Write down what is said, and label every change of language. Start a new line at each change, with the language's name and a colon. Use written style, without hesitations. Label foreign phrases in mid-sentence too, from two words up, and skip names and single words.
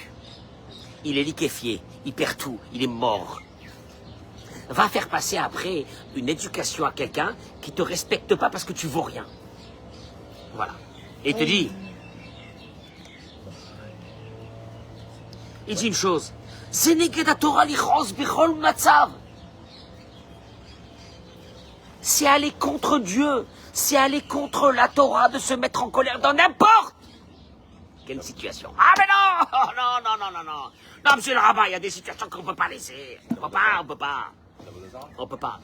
French: Il est liquéfié, il perd tout, il est mort. Va faire passer après une éducation à quelqu'un qui ne te respecte pas parce que tu vaux rien. Voilà. Et il te dit, il dit une chose, c'est
Hebrew: נגד תורה לכעוס בכל מצב.
French: C'est aller contre Dieu, c'est aller contre la Torah de se mettre en colère dans n'importe quelle situation. Ah mais non. Non, monsieur le rabbin, il y a des situations qu'on ne peut pas laisser. On peut pas.